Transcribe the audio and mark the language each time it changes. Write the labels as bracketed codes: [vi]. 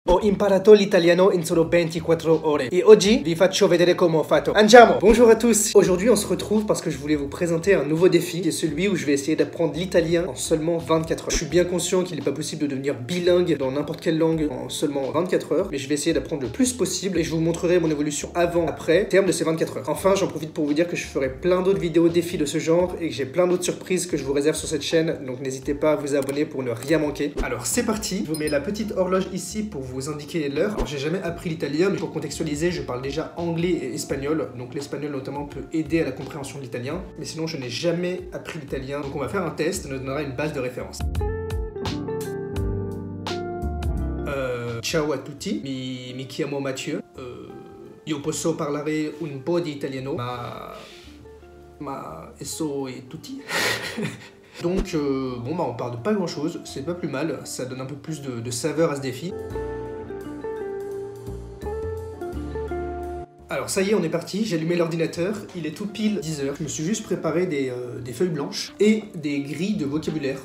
[it] Ho imparato l'italiano in solo 24 ore e oggi vi faccio vedere come ho fatto. Andiamo! [fr] Bonjour à tous! Aujourd'hui on se retrouve parce que je voulais vous présenter un nouveau défi qui est celui où je vais essayer d'apprendre l'italien en seulement 24 heures. Je suis bien conscient qu'il n'est pas possible de devenir bilingue dans n'importe quelle langue en seulement 24 heures, mais je vais essayer d'apprendre le plus possible et je vous montrerai mon évolution avant-après, terme de ces 24 heures. Enfin, j'en profite pour vous dire que je ferai plein d'autres vidéos défis de ce genre et que j'ai plein d'autres surprises que je vous réserve sur cette chaîne, donc n'hésitez pas à vous abonner pour ne rien manquer. Alors c'est parti, je vous mets la petite horloge ici pour vous indiquer l'heure. Alors j'ai jamais appris l'italien, mais pour contextualiser, je parle déjà anglais et espagnol, donc l'espagnol notamment peut aider à la compréhension de l'italien, mais sinon je n'ai jamais appris l'italien, donc on va faire un test, ça nous donnera une base de référence. [it] Ciao a tutti, mi chiamo Mathieu, io posso parlare un po' di italiano, ma eso e tutti. [fr] Donc bon bah on parle de pas grand chose, c'est pas plus mal, ça donne un peu plus de saveur à ce défi. Alors ça y est, on est parti, j'ai allumé l'ordinateur, il est tout pile 10 h. Je me suis juste préparé des feuilles blanches et des grilles de vocabulaire.